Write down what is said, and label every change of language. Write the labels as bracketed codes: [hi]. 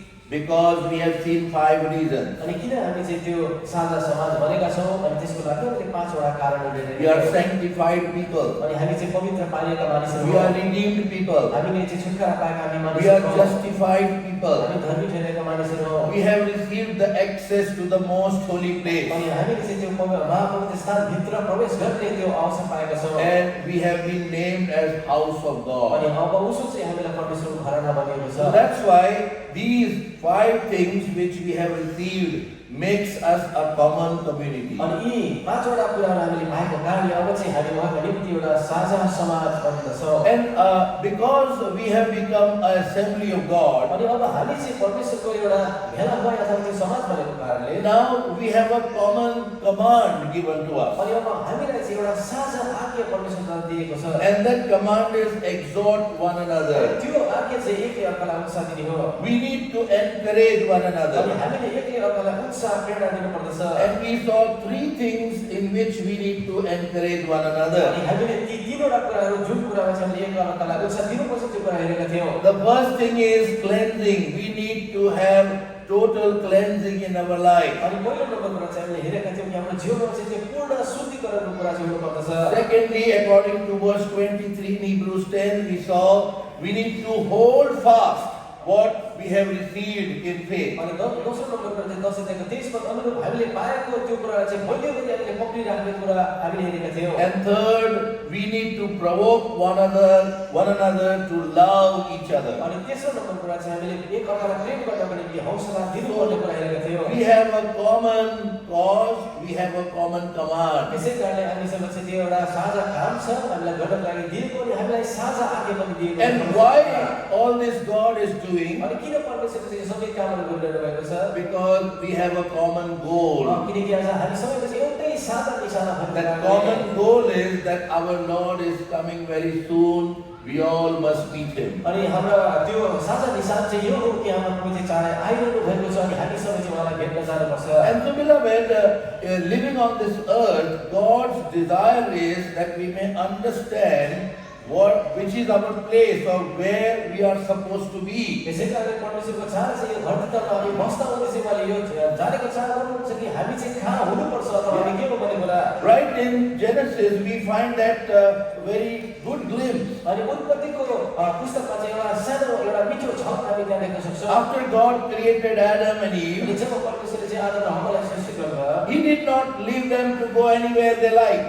[en] Because we have seen 5 reasons. [ne] अनि किन हामी चाहिँ त्यो साझा समाज बनेका छौँ अनि त्यसको लागि हामीले 5वटा कारणहरू [en] We are sanctified people. [ne] अनि हामी चाहिँ पवित्र पालिएका मानिसहरू [en] We are redeemed people. [ne] हामीले चाहिँ छुटकारा पाएका हामी [en] We [ne] मानिसहरू [en] are justified people. [ne] हामी धर्मी ठहरेका मानिसहरू हौँ [en] We have received the access to the most holy place. [ne] अनि हामीले चाहिँ त्यो महापवित्र स्थानभित्र प्रवेश गर्ने त्यो अवसर पाएका छौँ [en] And we have been named as house of [ne] अनि [en] God. [ne] अब उसो चाहिँ हामीलाई परमेश्वरको घराना बनिएको [en] So [ne] छ [en] that's why these 5 things which we have received makes us a common community. [ne] अनि यी पाँचवटा कुराहरू हामीले पाएको कारणले अब चाहिँ हामी उहाँको निम्ति एउटा साझा समाज बन्दछौँ। [en] And because we have become an assembly of God, [ne] अनि अब हामी चाहिँ परमेश्वरको एउटा भेला भए अथवा त्यो समाज बनेको कारणले [en] now we have a common command given to us. [ne] अनि अब हामीलाई चाहिँ एउटा साझा आज्ञा परमेश्वरद्वारा दिएको छ। [en] And that command is exhort one another. [ne] त्यो आज्ञा चाहिँ एकले अर्कालाई उत्साह दिने हो। [en] We need to encourage one [ne] अनि [en] another. [ne] हामीले एकले अर्कालाई उत्साह प्रेरणा दिनुपर्दछ। [en] And we saw three things in which we need to encourage one [ne] अनि [en] another. [ne] हामीले ती तीनवटा कुराहरू जुन कुरामा चाहिँ हामीले एक अर्कालाई उत्साह दिनुपर्छ त्यो कुरा हेरेका थियौँ। [en] The first thing is cleansing. We need to have total cleansing in our life. [ne] अनि पहिलो नम्बर कुरा चाहिँ हामीले हेरेका थियौँ कि हाम्रो जीवनमा चाहिँ त्यो पूर्ण शुद्धिकरणको कुरा चाहिँ हुनुपर्दछ। [en] Secondly, according to verse 23 in Hebrews 10, we saw we need to hold fast what we have received in faith. [ne] अनि दोस्रो नम्बर कुरा चाहिँ 10:23 पद अनुरूप हामीले पाएको त्यो कुरा चाहिँ बलियो गरी हामीले पक्रिराख्ने कुरा हामीले हेरेका थियौँ। [en] And third, we need to provoke one another to love each other. [ne] अनि तेस्रो नम्बर कुरा चाहिँ हामीले एक अर्कालाई प्रेम गर्नको निम्ति हौसला दिनुपर्ने कुरा हेरेका थियौँ। [en] We have a common cause, we have a common command. [ne] त्यसै कारणले हामीसँग चाहिँ त्यो एउटा साझा काम छ, हामीलाई गर्नको लागि दिएको अनि हामीलाई साझा आज्ञा पनि दिएको छ। [en] And why all this God is doing? [ne] अनि किन परमेश्वरले चाहिँ यो सबै कामहरू गरिरहनु भएको छ? [en] Because we have a common goal. [ne] किनकि आज हामी सबैको चाहिँ एउटै साझा निशाना भएको [en] That [ne] कारणले [en] common goal is that our Lord is coming very soon. We all must meet Him. [ne] अनि हाम्रो त्यो साझा निशान चाहिँ यो हो कि हाम्रो प्रभु चाहिँ चाँडै आइरहनु भएको छ अनि हामी सबै चाहिँ उहाँलाई भेट्न जानुपर्छ। [en] And so beloved, living on this earth, God's desire is that we may understand which is our place or where we are supposed to be. [ne] त्यसै कारणले परमेश्वरको चाहना चाहिँ यो धरतीतलमा हामी बस्दा हुँदै चाहिँ उहाँले यो जानेको चाहना गर्नुहुन्छ कि हामी चाहिँ कहाँ हुनुपर्छ अथवा हामी के हो भनेको होला। [en] Right in Genesis, we find that very good glimpse. [ne] अनि उत्पत्तिको पुस्तकमा चाहिँ एउटा सानो एउटा मिठो छल हामी त्यहाँ देख्न सक्छौँ। [en] After God created Adam and [ne] अनि [en] Eve, [ne] जब परमेश्वरले चाहिँ आदम र हव्वालाई सृष्टि गर्नुभयो [en] He did not leave them to go anywhere they like.